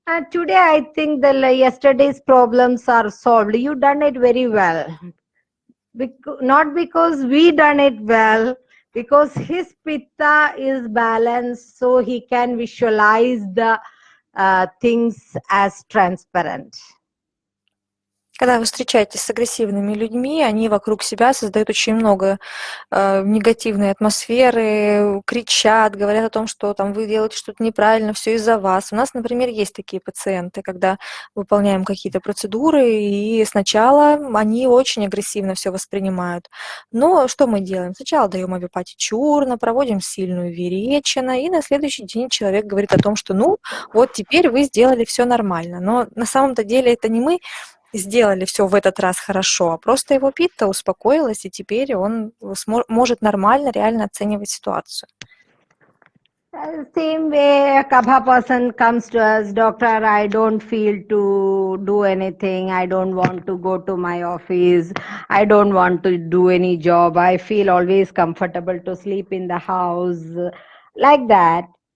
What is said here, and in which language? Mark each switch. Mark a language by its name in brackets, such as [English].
[English] Today I think yesterday's problems are solved. You done it very well. Not because we done it well, because his pitta is balanced, so he can visualize the things as transparent. [Russian] Когда вы встречаетесь с агрессивными людьми, они вокруг себя создают очень много негативной атмосферы, кричат, говорят о том, что там вы делаете что-то неправильно, все из-за вас. У нас, например, есть такие пациенты, когда выполняем какие-то процедуры, и сначала они очень агрессивно все воспринимают. Но что мы делаем? Сначала даем авипати чурна, проводим сильную виречана, и на следующий день человек говорит о том, что ну, вот теперь вы сделали все нормально. Но на самом-то деле это не мы сделали все в этот раз хорошо, а просто его питта успокоилась, и теперь он может нормально, реально оценивать ситуацию. [English] Same way, a kapha person comes to us, doctor, I don't feel to do anything, I don't want to go to my office, I don't want to do any job, I feel always comfortable to sleep in the house, like that.